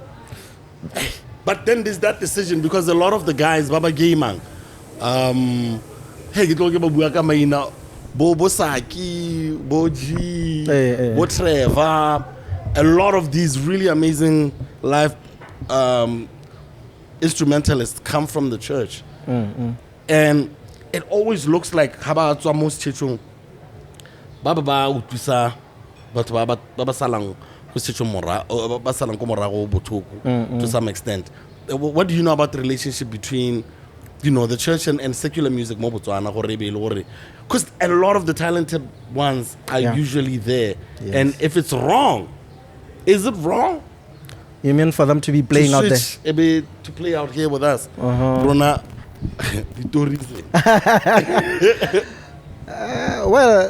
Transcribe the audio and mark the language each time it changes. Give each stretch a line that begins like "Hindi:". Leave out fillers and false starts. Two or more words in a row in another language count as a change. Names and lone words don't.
English: But then there's that decision because a lot of the guys, Baba Gaymang, Bobo Saki, Boji, Trevor, a lot of these really amazing live instrumentalists come from the church. And it always looks like
Tswana: haba tswa mo setšong ba utlwisa batho ba salang go setšong ba salang ko morago botlhoko
English: to some extent. What do you know about the relationship between the church and secular music
Tswana: mo Botswana gore
English: because a lot of the talented ones are usually there. Yes. And if it's wrong, is it wrong? You mean for them to be playing out there? To play out here with us. Rona, well,